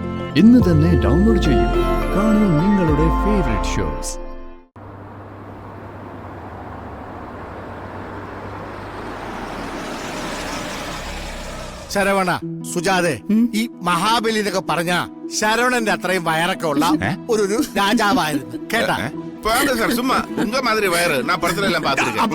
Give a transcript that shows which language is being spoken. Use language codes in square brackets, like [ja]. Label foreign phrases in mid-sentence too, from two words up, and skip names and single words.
[ml] ഇന്ന് തന്നെ ഡൗൺലോഡ് ചെയ്യൂ. കാണൂ നിങ്ങളുടെ [en] favourite shows. [ml] ശരവണ, സുജാതെ, ഈ മഹാബലി എന്നൊക്കെ പറഞ്ഞ ശരവണന്റെ അത്രയും വയറൊക്കെ ഉള്ള ഒരു രാജാവായിരുന്നു കേട്ടാ. [ta] போங்க சார், சும்மா உங்க மாதிரி வயறு நான் படத்துல எல்லாம் பாத்துருக்கேன்.